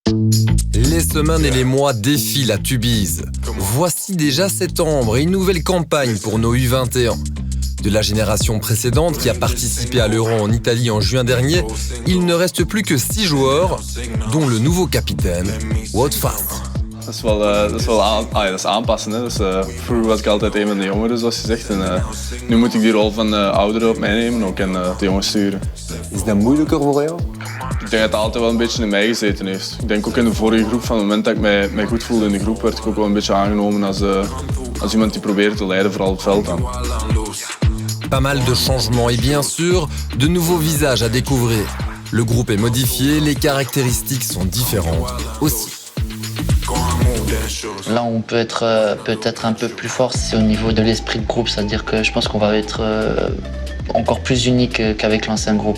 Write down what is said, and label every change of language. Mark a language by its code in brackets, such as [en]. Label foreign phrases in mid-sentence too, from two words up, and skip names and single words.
[fr] Les semaines et les mois défilent à Tubize. Voici déjà septembre et une nouvelle campagne pour nos U21. De la génération précédente qui a participé à l'Euro en Italie en juin dernier, il ne reste plus que 6 joueurs, dont le nouveau capitaine, Wout van Aert. [nl] Dat is aanpassen. Hè. Dus, vroeger was ik altijd een van de jongeren, zoals je zegt. En, nu moet ik die rol van ouderen op mij nemen ook en de jongens sturen. Is dat moeilijker voor jou? Ik denk dat het altijd wel een beetje in mij gezeten heeft. Ik denk ook in de vorige groep, van het moment dat ik mij goed voelde in de groep, werd ik ook wel een beetje aangenomen als iemand die probeerde te leiden, vooral op het veld dan. [fr] Pas mal de changements et bien sûr, de nouveaux visages à découvrir. Le groupe est modifié, les caractéristiques sont différentes aussi. Là, on peut être peut-être un peu plus fort, c'est au niveau de l'esprit de groupe, c'est-à-dire que je pense qu'on va être encore plus unique qu'avec l'ancien groupe.